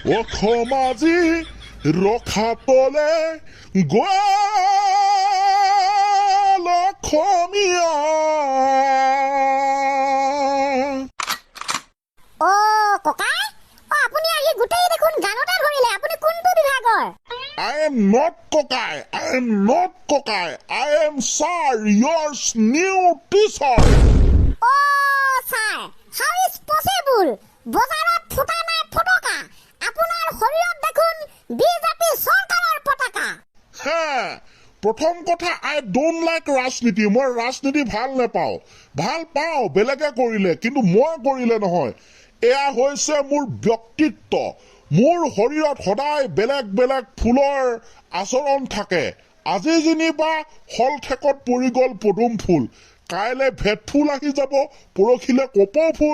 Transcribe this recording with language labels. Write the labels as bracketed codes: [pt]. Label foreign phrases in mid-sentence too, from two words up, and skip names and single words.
[as] অসমাজি ৰখাতলে গ'ল অসমীয়া। ককাই আপুনি আহি গোটেই দেখোন গানতে ধৰিলে। আপুনি কোনটো বিভাগৰ? [en] I am not Kokai. I am not Kokai. I am Sir, your new teacher. Sir, how is possible? [as] বজাৰত ফুটা নাই ফটকা, আপোনাৰ শৰীৰত দেখোন বিজেপি চৰকাৰৰ পতাকা। প্ৰথম কথা, [en] I don't like ৰাজনীতি। [as] মই ৰাজনীতি ভাল নাপাওঁ। ভাল পাওঁ বেলেগে কৰিলে, কিন্তু মই কৰিলে নহয়। এয়া হৈছে মোৰ ব্যক্তিত্ব। মোৰ শৰীৰত সদায় বেলেগ বেলেগ ফুলৰ আচৰণ থাকে। আজি যেনিবা হলঠেকত পৰি গ'ল পদুম ফুল, কাইলে ভেট ফুল আহি যাব, পৰহিলে কপৌ ফুল।